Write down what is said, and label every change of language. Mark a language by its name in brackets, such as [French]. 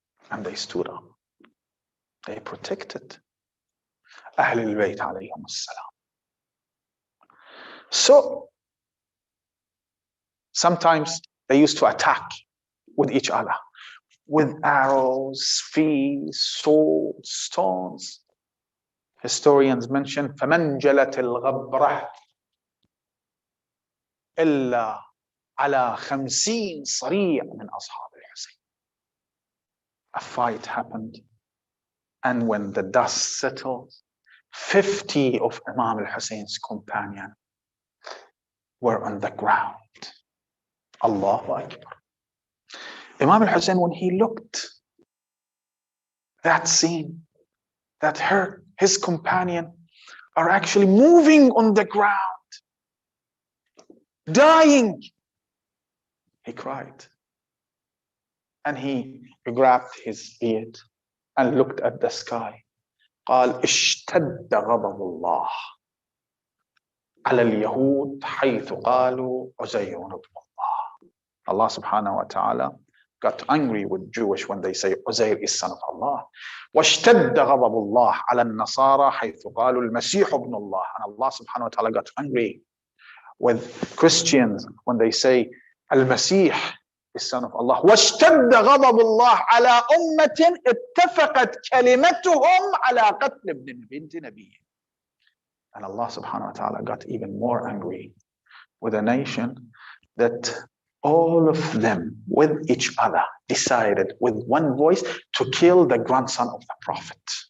[English] And they stood up. They protected Ahlul Bayt alayhim as-salam. So sometimes they used to attack with each other, with arrows, spears, swords, stones. Historians mention [Arabic] فَمَنْ جَلَتِ الْغَبْرَةِ إِلَّا عَلَى 50 صَرِيعٍ مِنْ أَصْحَابِ الْحُسَيْنِ. [English] A fight happened, and when the dust settled, 50 of Imam al-Hussein's companions were on the ground. Allahu Akbar. Imam al-Hussein, when he looked that scene, that his companion are actually moving on the ground, dying, he cried. And he grabbed his beard and looked at the sky. [Arabic] قال اشتد غضب الله على اليهود حيث قالوا عزير ابن الله. [English] Allah subhanahu wa ta'ala got angry with Jewish when they say Uzair is son of Allah. [Arabic] واشتد غضب الله على النصارى حيث قالوا المسيح ابن الله. [English] And Allah subhanahu wa ta'ala got angry with Christians when they say Al-Masih is son of Allah. [Arabic] وَاشْتَدَّ غَضَبُ اللَّهِ عَلَىٰ أُمَّةٍ اتَّفَقَتْ كَلِمَتُهُمْ عَلَىٰ قَتْلِ ابْنِ بِنْتِ نَبِيٍّ. [English] And Allah subhanahu wa ta'ala got even more angry with a nation that all of them with each other decided with one voice to kill the grandson of the Prophet.